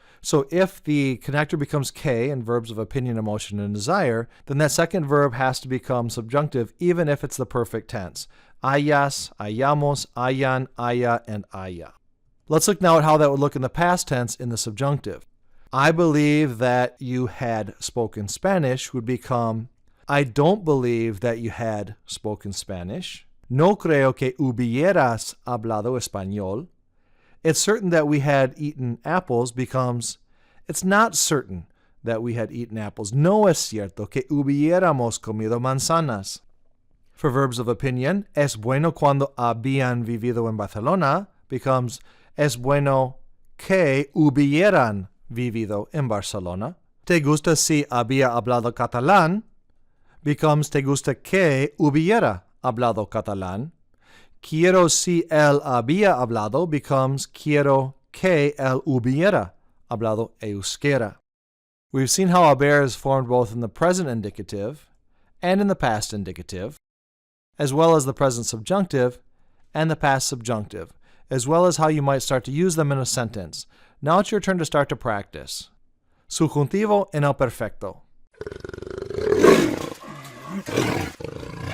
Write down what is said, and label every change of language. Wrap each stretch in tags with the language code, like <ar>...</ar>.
<en>So if the connector becomes que in verbs of opinion, emotion, and desire, then that second verb has to become subjunctive even if it's the perfect tense.</en> <es>Hayas, hayamos, hayan, haya, and haya.</es> <en>Let's look now at how that would look in the past tense in the subjunctive. I believe that you had spoken Spanish would become I don't believe that you had spoken Spanish.</en> <es>No creo que hubieras hablado español.</es> <en>It's certain that we had eaten apples becomes it's not certain that we had eaten apples.</en> <es>No es cierto que hubiéramos comido manzanas.</es> <en>For verbs of opinion,</en> <es>es bueno cuando habían vivido en Barcelona</es> <en>becomes</en> <es>es bueno que hubieran vivido en Barcelona. Te gusta si había hablado catalán</es> <en>becomes</en> <es>te gusta que hubiera hablado catalán. Quiero si él había hablado</es> <en>becomes</en> <es>quiero que él hubiera hablado euskera.</es> <en>We've seen how haber is formed both in the present indicative and in the past indicative, as well as the present subjunctive and the past subjunctive, as well as how you might start to use them in a sentence. Now it's your turn to start to practice.</en> <es>Subjuntivo en el perfecto.</es>